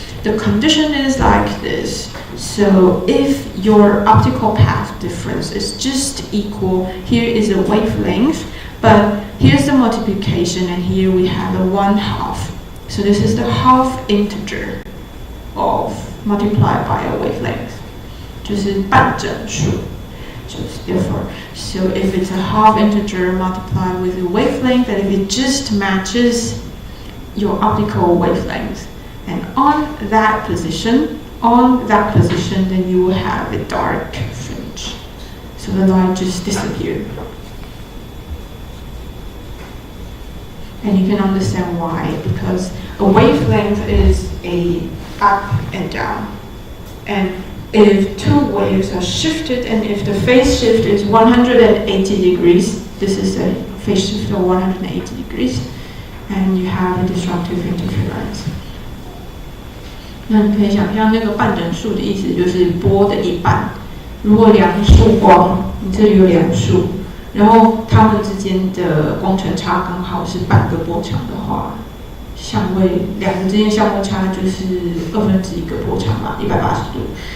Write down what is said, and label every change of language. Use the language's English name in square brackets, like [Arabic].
[English] The condition is like this. So if your optical path difference is just equal, here is a wavelength. But here's the multiplication, and here we have the 1/2. So this is the half integer of multiplied by a wavelength. [Chinese] 就是半整数，就是 therefore. [English] So if it's a half integer multiplied with a wavelength, then if it just matches your optical wavelength, and on that position, then you will have a dark fringe. So the light just disappeared. And you can understand why, because a wavelength is a up and down. And if two waves are shifted, and if the phase shift is 180 degrees, this is a phase shift of 180 degrees, and you have a disruptive interference. [Chinese] 那你可以想象那个半整数的意思就是波的一半。如果两束光，你这里有两束。然后它们之间的光程差刚好是半个波长的话，相位两个之间相位差就是1/2个波长嘛，180度。